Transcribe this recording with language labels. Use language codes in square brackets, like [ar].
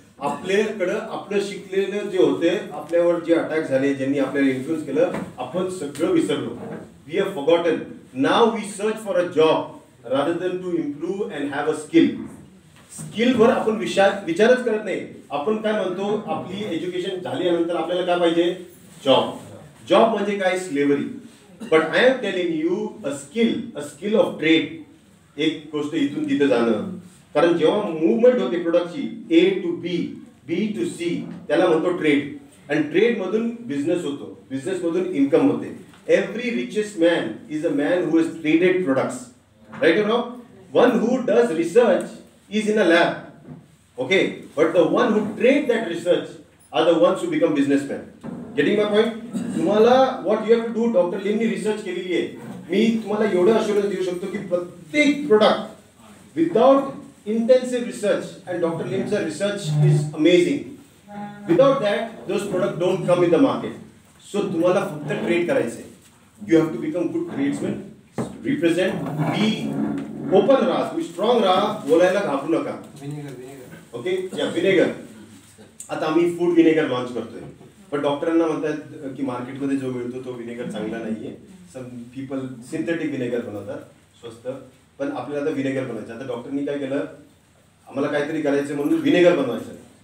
[mr] आपल्याकडं आपलं शिकलेलं जे होते, आपल्यावर जे अटॅक झाले, ज्यांनी आपल्याला इन्फ्लुअन्स केलं, आपण सगळं विसरलो. [en] We have forgotten. Now we search for a job rather than to improve and have a skill. [mr] स्किलवर आपण विचारच करत नाही. आपण काय म्हणतो, आपली एज्युकेशन झाल्यानंतर आपल्याला काय पाहिजे? जॉब. जॉब म्हणजे काय? Slavery. [en] But I am telling you a skill of trade. [mr] एक गोष्ट इथून तिथं जाणं, कारण जेव्हा मुवमेंट होते प्रोडक्टची A to B, B to C, त्याला म्हणतो ट्रेड. आणि ट्रेड मधून बिझनेस होतो, बिझनेस मधून इन्कम होते. [en] Every richest man is a man who has traded products. Right or no? One who does research is in a lab. Okay, but the one who trade that research are the ones who become businessmen. Getting my point? [mr] तुम्हाला [en] what you have to do, [mr] doctor लिमनी research केलेली आहे. मी तुम्हाला एवढं assurance देऊ शकतो की प्रत्येक product [en] Without intensive research, and Dr. Lim's research is amazing. Without that, those products don't come in the market. [mr] So तुम्हाला फक्त ट्रेड करायचंय. [en] You have to become good tradesmen, represent, be open [mr] राहा, तुम्ही [en] strong [mr] राहा, बोलायला घाबरू नका. Okay, या विनेगर. आता आम्ही फूड विनेगर लॉन्च करतोय, पण डॉक्टरांना म्हणतात की मार्केटमध्ये जो मिळतो तो विनेगर चांगला नाहीये. [en] some people [mr] सिंथेटिक विनेगर बनवतात स्वस्त, पण आपल्याला आता विनेगर बनवायचं. आता डॉक्टरनी काय केलं, आम्हाला काहीतरी करायचं म्हणून विनेगर बनवायचं.